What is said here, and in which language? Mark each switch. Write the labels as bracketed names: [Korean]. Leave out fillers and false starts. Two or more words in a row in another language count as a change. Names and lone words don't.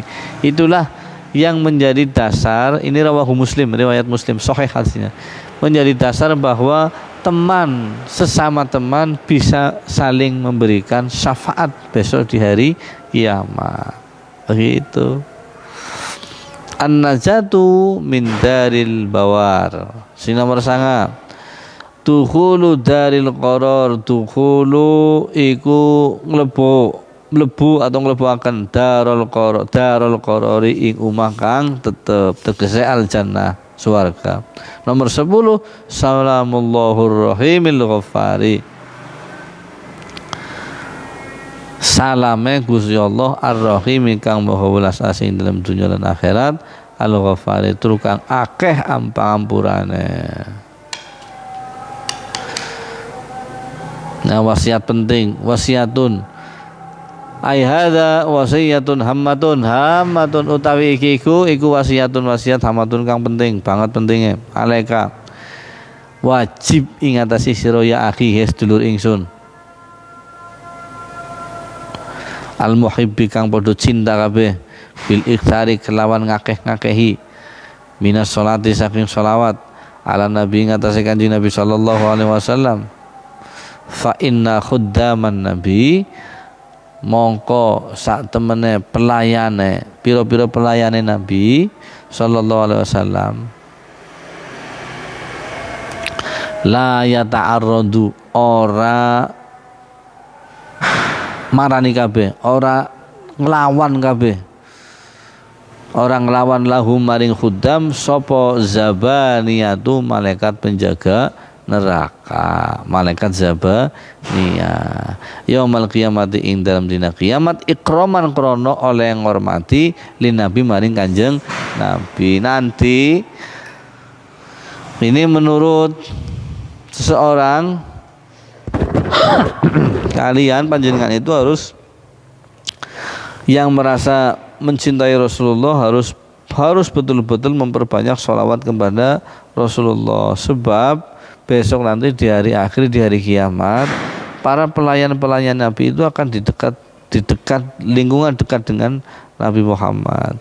[Indonesian] Itulah yang menjadi dasar, ini rawahu Muslim, riwayat Muslim, sahih hadisnya, menjadi dasar bahwa teman, sesama teman bisa saling memberikan syafaat besok di hari kiamat. Begitu. [Arabic] النجاة من دار البوار. [Javanese] Sing nomor [Arabic] 9. دخول دار القرار. [Javanese] Dukhulu iku mlebu atau mlebuaken [Arabic] دار القرار [Javanese] ing umah kang tetep, tegese [Arabic] الجنة, [Javanese] swarga. [Arabic] Nomor 10, سلام الله الرحيم الغفار. [Javanese] Salame Gusti Allah ar-rahim kang maha welas asih [Indonesian] dalam dunia dan akhirat, [Javanese] al-ghaffari tur kang akeh ampang-ampurane. Nah, wasiat penting, [Arabic] وصية أي هذه وصية هامة [Javanese] utawi iku wasiatun wasiat hammatun kang penting banget pentingnya. Alaika wajib ingatasi sira [Arabic] يا أخي [Javanese] sedulur ingsun, [Arabic] المحب [Javanese] kang padha cinta kabeh, [Arabic] بالإكثار [Javanese] kelawan ngakeh-ngakehi, [Arabic] من الصلاة [Javanese] saking sholawat, [Arabic] على النبي [Javanese] ngatasi kanjeng Nabi [Arabic] صلى الله عليه وسلم. فإن خدام النبي, [Javanese] mongko sak temene pelayane, pira-pira pelayane Nabi [Arabic] صلى الله عليه وسلم, لا يتعرض, [Javanese] ora marani kabeh, ora nglawan kabeh, orang nglawan lahum maring khuddam sapa zabaniyatu, [Indonesian] malaikat penjaga neraka, [Javanese] malaikat zabaniyah, [Arabic] يوم القيامة [Javanese] ing dalam dina kiamat, ikroman krono oleh ngormati [Arabic] للنبي [Javanese] maring kanjeng Nabi. [Indonesian] Nanti ini menurut seseorang kalian panjenengan itu harus, yang merasa mencintai Rasulullah harus betul-betul memperbanyak sholawat kepada Rasulullah, sebab besok nanti di hari akhir, di hari kiamat, para pelayan-pelayan Nabi itu akan di dekat lingkungan dekat dengan Nabi Muhammad.